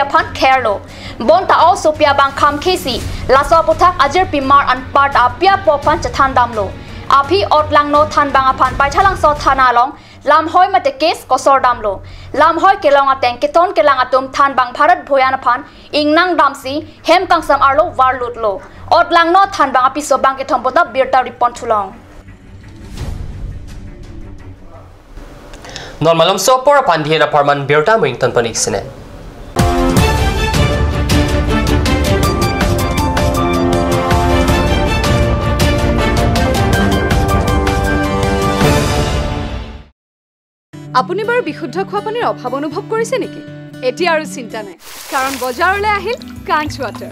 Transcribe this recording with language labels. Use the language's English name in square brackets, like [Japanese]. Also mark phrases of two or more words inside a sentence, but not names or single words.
[Karbi] phan kherlo bonta au supia bang kham khesi laso puthak ajir pimar an part apia po phan chathan damlo api otlang no than bang aphan pai thalang so thana long lam hoi mate case kosor damlo lam hoi kelong ateng keton kelang atum than bang bharat bhoyan phan ingnang damsi hem kangsam arlo warlutlo otlang no than bang api so bang ke thompota birta ripon thulong Normalom so por pandhira parman birta Wington panik sine. [Assamese] আপুনি বাৰু বিশুদ্ধ খোৱা পানীৰ অভাৱ অনুভৱ কৰিছে নেকি? এতিয়া আৰু চিন্তা নাই, কাৰণ বজাৰলৈ আহিল কাঞ্চ ৱাটাৰ।